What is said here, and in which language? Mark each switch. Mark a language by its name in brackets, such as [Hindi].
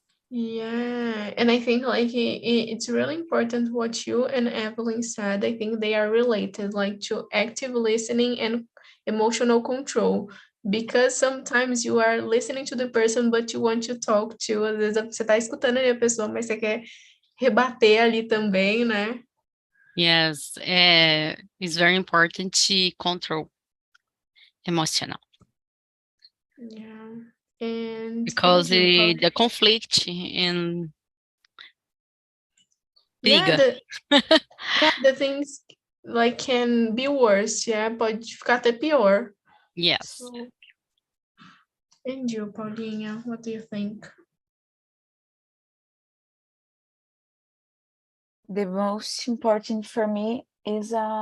[English] Yeah, and I think like it's really important what you and Evelyn said. I think they are related, like to active listening and emotional control. Because sometimes you are listening to the person, but you want to talk to. [Portuguese] Às vezes você tá escutando ali a pessoa, mas você quer rebater ali também, né? [English] Yes, it's very important to control emotional Yeah. And because you, the conflict and yeah, [Portuguese] briga. [English] the things like can be worse, yeah, [Portuguese] pode ficar até pior. [English] Yes. So, and you, Paulinha, what do you think? The most important for me is